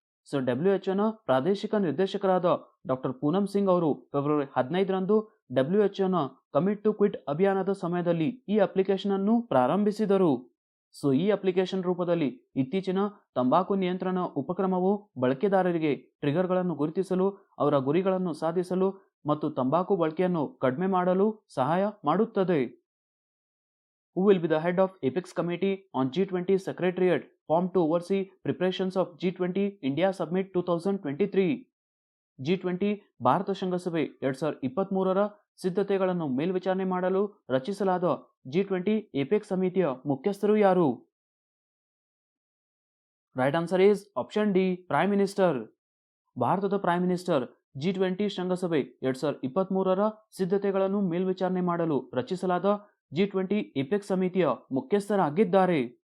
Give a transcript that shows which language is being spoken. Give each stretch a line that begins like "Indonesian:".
Kannada: So WHO ಪ್ರಾದೇಶಿಕ ನಿರ್ದೇಶಕರಾದ doctor Poonam Singh ಅವರು February 15ರಂದು WHO commit to quit ಅಭಿಯಾನದ ಸಮಯದಲ್ಲಿ ಈ ಅಪ್ಲಿಕೇಶನ್ ಅನ್ನು ಪ್ರಾರಂಭಿಸಿದರು. ಸೊ ಈ ಅಪ್ಲಿಕೇಶನ್ ರೂಪದಲ್ಲಿ ಇತ್ತೀಚಿನ ತಂಬಾಕು ನಿಯಂತ್ರಣ ಉಪಕ್ರಮವು ಬಳಕೆದಾರರಿಗೆ ಟ್ರಿಗರ್ಗಳನ್ನು ಗುರುತಿಸಲು, ಅವರ ಗುರಿಗಳನ್ನು ಸಾಧಿಸಲು ಮತ್ತು ತಂಬಾಕು ಬಳಕೆಯನ್ನು ಕಡಿಮೆ ಮಾಡಲು ಸಹಾಯ ಮಾಡುತ್ತದೆ.
English: Who will be the head of Apex Committee on G20 Secretariat formed to oversee preparations of G20 India Summit 2023?
Kannada: G20 Bharat ಶೃಂಗಸಭೆ 2023ರ ಸಿದ್ಧತೆಗಳನ್ನು ಮೇಲ್ವಿಚಾರಣೆ ಮಾಡಲು ರಚಿಸಲಾದ G20 ಏಪೆಕ್ಸ್ ಸಮಿತಿಯ ಮುಖ್ಯಸ್ಥರು ಯಾರು?
English: Right answer is option D, prime minister.
Kannada: ಭಾರತದ ಪ್ರೈಮ್ ಮಿನಿಸ್ಟರ್ G20 ಶೃಂಗಸಭೆ 2023ರ ಸಿದ್ಧತೆಗಳನ್ನು ಮೇಲ್ವಿಚಾರಣೆ ಮಾಡಲು ರಚಿಸಲಾದ G20 ಏಪೆಕ್ಸ್ ಸಮಿತಿಯ ಮುಖ್ಯಸ್ಥರಾಗಿದ್ದಾರೆ.